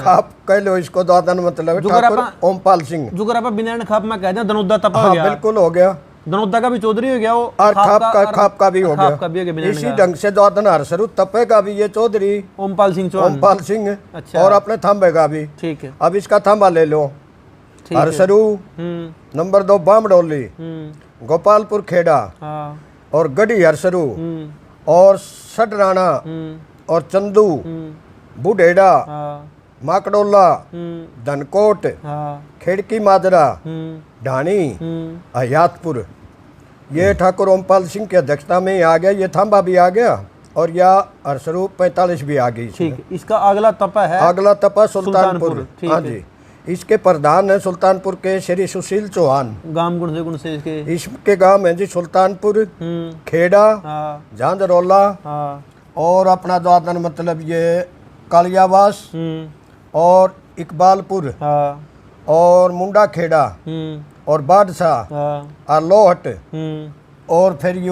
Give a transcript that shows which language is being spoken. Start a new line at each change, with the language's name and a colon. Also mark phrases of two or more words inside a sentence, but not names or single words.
Hindi: खाप कह लो इसको दादन मतलब ठाकुर ओमपाल सिंह। जो आप बिना खाप में कहते हैं दनोदा तपा हो गया। बिल्कुल हो गया। दनोदा का भी चौधरी हो गया वो, और खाप का भी हो गया। इसी ढंग से दादन हरसरू तपे का भी ये चौधरी ओमपाल सिंह चौहान, ओमपाल सिंह। अच्छा। और अपने थंबे का भी। ठीक है। अब इसका थंबा ले लो। हरसरू, नंबर 2 बामडोली, गोपालपुर खेड़ा और गढ़ी हरसरू और सडराना और चंदू, बुढ़ेड़ा, माकड़ोला, धनकोट, खेड़की माजरा, ढाणी, हयातपुर। ये ठाकुर ओमपाल सिंह की अध्यक्षता में आ गया। ये थंबा भी आ गया और यह हरसरू 45 भी आ गई। ठीक। इसका अगला तपा है, अगला तपा सुल्तानपुर। हाँ जी। इसके प्रधान है सुल्तानपुर के श्री सुशील चौहान। गांव कौन से इसके गांव है जी सुल्तानपुर, खेड़ा, झांझरौला और अपना द्वादन मतलब ये कालियावास और इकबालपुर और मुंडा खेड़ा और बादशाह और लोहट और फिर यू